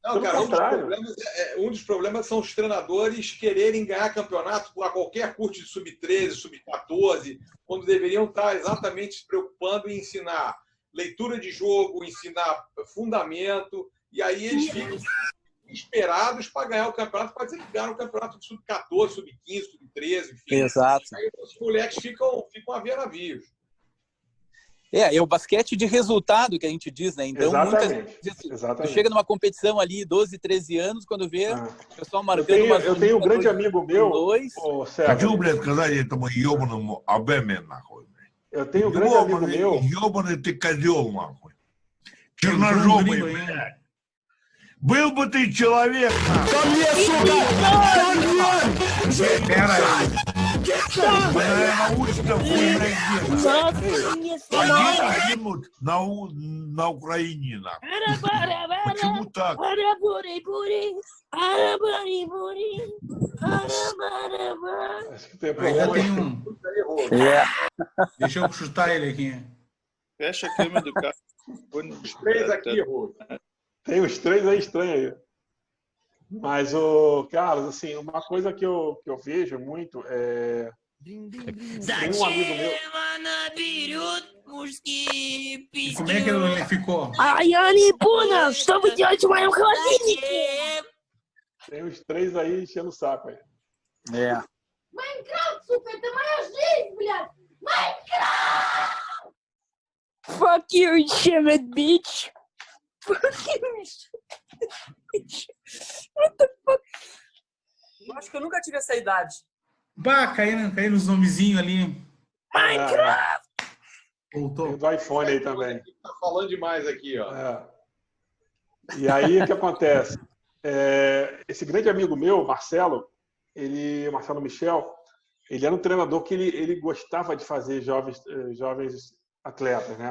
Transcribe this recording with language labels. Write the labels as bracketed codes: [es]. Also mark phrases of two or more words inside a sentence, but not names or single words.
[pt] Não, cara, um dos problemas são os treinadores quererem ganhar campeonato a qualquer custo de sub-13, sub-14, quando deveriam estar exatamente se preocupando em ensinar leitura de jogo, ensinar fundamento, e aí eles ficam esperados para ganhar o campeonato, para dizer que ganharam o campeonato de sub-14, sub-15, sub-13, enfim. Exato. Aí os moleques ficam a ver navios. É o basquete de resultado que a gente diz, né? Então, Exatamente. Tu chega numa competição ali, 12, 13 anos, quando vê o pessoal marcando eu tenho um grande amigo meu, [ru] Хочу, блядь, сказать этому ебаному АБМ, нахуй. [pt] Eu tenho um grande amigo meu. [ru] Ебаный ты козел, нахуй. Черножопый, блядь. Был бы ты человек, нахуй. Ко мне, сука! Пера! Научно погибнут на Украине, нахуй. Почему так? [pt] Acho que tem Ainda problema. tem um. Deixa eu chutar ele aqui. Fecha a câmera do carro. Os três aqui, Rô. Tem os três aí estranhos aí. Mas, o Carlos, assim, uma coisa que eu vejo muito é... Tem um amigo meu... Como é que ele ficou? Tem os três aí enchendo o saco aí. [ru] Майнкрафт, сука, это моя жизнь, блядь! Майнкрафт! [en] Fuck you, shit, bitch! Fuck you, bitch! What the fuck? [pt] Eu acho que eu nunca tive essa idade. Bah, caiu nos nomezinhos ali. Minecraft! Voltou. Tem do iPhone aí também. Tá falando demais aqui, ó. E aí, o que acontece? Esse grande amigo meu, Marcelo Michel, ele era um treinador que ele gostava de fazer jovens atletas, né?